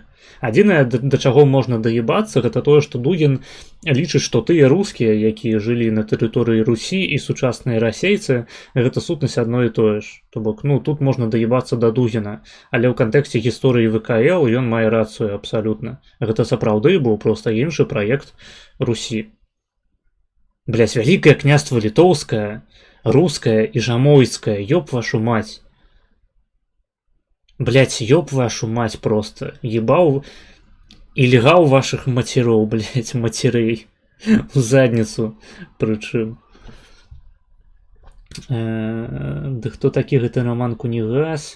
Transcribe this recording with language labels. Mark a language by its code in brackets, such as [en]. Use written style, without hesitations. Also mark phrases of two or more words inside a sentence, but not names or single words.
[be] Адзінае, да чаго можна даебацца, гэта тое, што Дугін лічыць, што тыя рускія, якія жылі на тэрыторыі Русі і сучасныя расейцы, гэта сутнасць адно і тое ж. То бок, ну, тут можна даебацца да Дугіна, але ў кантэксце гісторыі ВКЛ ён мае рацыю абсалютна. Гэта сапраўды быў проста іншы праект Русі. Вялікае княства Літоўскае, руская и жамойская, [ru] ёб вашу мать. Ёб вашу мать просто. Ебал и легал ваших матеров, матерей. В задницу, причем. Да кто [be] такі гэты [ru] Роман Кунігас?